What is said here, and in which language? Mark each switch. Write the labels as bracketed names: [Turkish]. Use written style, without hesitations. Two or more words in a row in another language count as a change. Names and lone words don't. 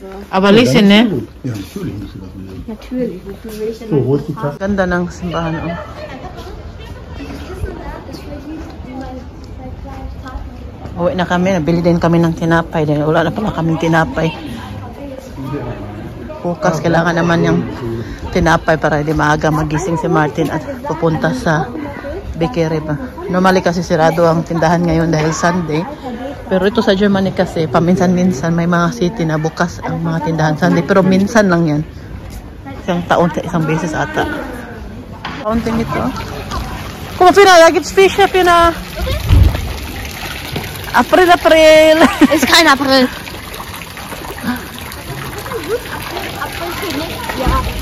[German] Aber listen, ne? Ja, natürlich musst du das lesen. Natürlich. Wofür will ich denn So, wo ist die Tasse? [Filipino] Ganda ng simbahan, oh. Uwi na kami, nabili din kami ng tinapay. Dahil wala na pala kaming tinapay. Bukas, kailangan naman yung tinapay para di maaga magising si Martin at pupunta sa bakery ba. Normally kasi sirado ang tindahan ngayon dahil Sunday. Pero ito sa Germany kasi, paminsan-minsan may mga city na bukas ang mga tindahan Sunday. Pero minsan lang yan. Isang taon sa isang beses ata. Kaunting ito. Kung Pina, [German] gibt's fish [Filipino] na Pina. April. [German] Ist kein April. Ja.